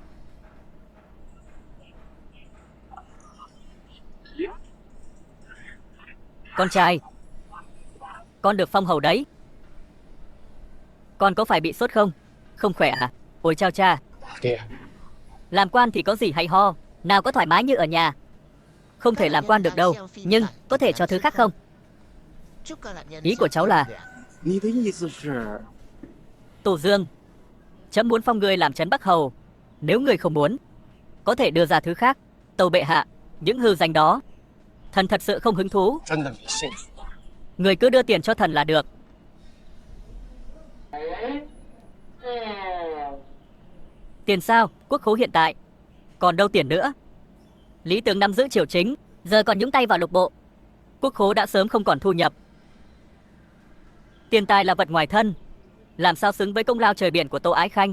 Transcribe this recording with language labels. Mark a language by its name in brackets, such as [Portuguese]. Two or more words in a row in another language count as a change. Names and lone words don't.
[Vietnamese] Con trai, con được phong hầu đấy. Con có phải bị sốt không? Không khỏe à? Ôi chao cha. Làm quan thì có gì hay ho. nào có thoải mái như ở nhà. Không thể làm quan được đâu. Nhưng có thể cho thứ khác không? Ý của cháu là [Chinese] 你的意思是， [Vietnamese] Tô Dương, chấm muốn phong ngươi làm trấn Bắc Hầu. Nếu ngươi không muốn, có thể đưa ra thứ khác. Tâu bệ hạ, những hư danh đó thần thật sự không hứng thú. [Chinese] 真的没兴趣。 [Vietnamese] Người cứ đưa tiền cho thần là được. Tiền sao? Quốc khố hiện tại còn đâu tiền nữa. Lý tướng nắm giữ triều chính, Giờ còn nhúng tay vào lục bộ. quốc khố đã sớm không còn thu nhập. Tiền tài là vật ngoài thân, làm sao xứng với công lao trời biển của Tô Ái Khanh.